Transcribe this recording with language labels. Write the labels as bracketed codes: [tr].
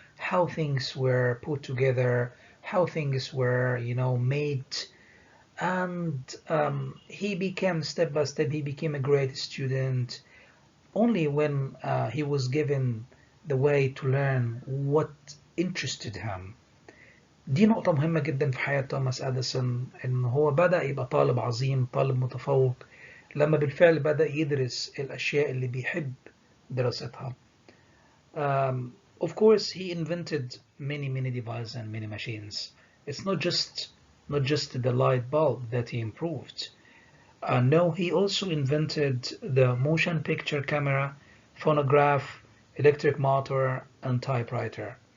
[en] how things were put together, how things were, made. And he became, step by step, he became a great student only when he was given the way to learn what interested him. [ar] دي نقطة مهمة جدا في حياة توماس أديسون، إن هو بدأ يبقى طالب عظيم، طالب متفوق لما بالفعل بدأ يدرس الأشياء اللي بيحب دراستها. [en] Of course, he invented many devices and many machines. It's not just the light bulb that he improved. No, he also invented the motion picture camera, phonograph, electric motor, and typewriter.